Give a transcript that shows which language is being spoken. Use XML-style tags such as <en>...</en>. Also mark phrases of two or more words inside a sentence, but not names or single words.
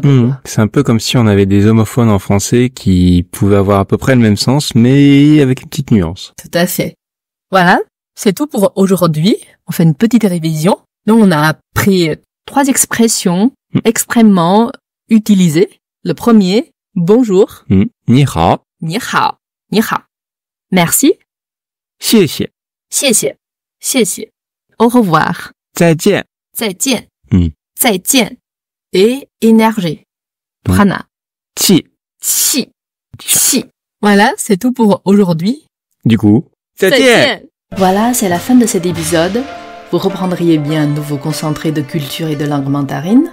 <fr>C'est un peu comme si on avait des homophones en français qui pouvaient avoir à peu près le même sens, mais avec une petite nuance. Tout à fait. Voilà, c'est tout pour aujourd'hui. On fait une petite révision. Nous, on a pris 3 expressions extrêmement utilisées. Le premier, bonjour.</fr> <zh>你好. 你好。你好.</zh> <fr>Merci.</fr> <zh>谢谢. 谢谢. 谢谢.</zh> <fr>Au revoir.</fr> <zh>再见. 再见. 再见.</zh> <fr>Et énergie. Prana.</fr> <zh>Qi. Qi. Qi.</zh> <fr>Voilà, c'est tout pour aujourd'hui. Du coup,</fr> <zh>再见.</zh> <fr>Voilà, c'est la fin de cet épisode. Vous reprendriez bien un nouveau concentré de culture et de langue mandarine.</fr>